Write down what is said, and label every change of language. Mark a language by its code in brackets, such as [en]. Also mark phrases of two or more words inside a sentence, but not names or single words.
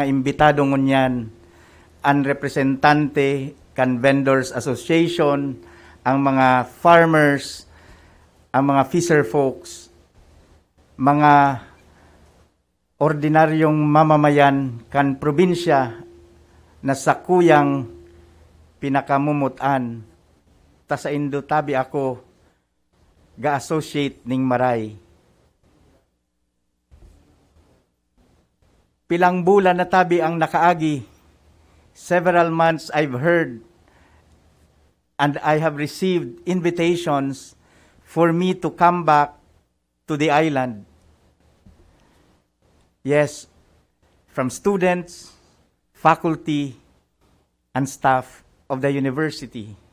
[bik] imbitado ngunyan, ang representante kan Vendors Association, ang mga farmers, ang mga [en] fisher folks, [bik] mga ordinaryong mamamayan kan probinsya na sakuyang pinakamumutan, ta sa Indo tabi ako ga-associate ning maray. Pilang bulan na tabi ang nakaagi, [en] several months I've heard and I have received invitations for me to come back to the island. Yes, from students, faculty, and staff of the university.